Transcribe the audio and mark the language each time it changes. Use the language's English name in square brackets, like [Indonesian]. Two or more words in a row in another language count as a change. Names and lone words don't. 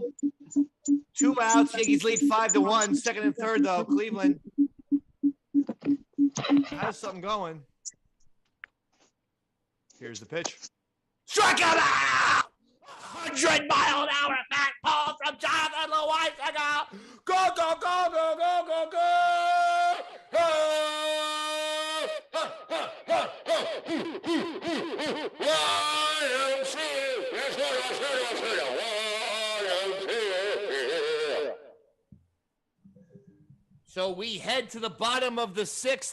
[English] 2 outs. Yankees lead 5-1. Second and third, though. Cleveland has something going. Here's the pitch. Strikeout! 100-mile-an-hour back ball from Jonathan Loaisiga. Go, go, go, go, go, go, go! So we head to the bottom of the 6th.